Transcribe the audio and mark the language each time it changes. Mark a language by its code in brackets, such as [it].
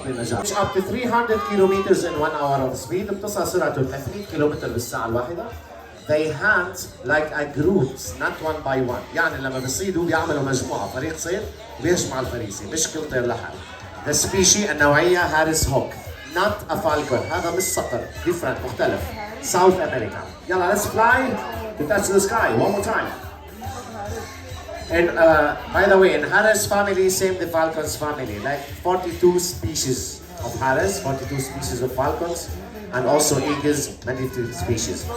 [en] Reach up to 300 kilometers in 1 hour of speed. [ar] بتصل سرعته 300 كيلومتر بالساعة الواحدة. [en] They hunt like a groups, not one by one. [ar] يعني لما بيصيدوا بيعملوا مجموعة فريق صيد بيجمع الفريسة مش كل طير لحاله. [en] The species النوعية Harris hawk. Not a falcon. هذا مش صقر. Different مختلف. South America. يلا let's fly to touch the sky one more time. And by the way, in Harris family, same the falcons family, like 42 species of Harris, 42 species of falcons, and also eagles, many species.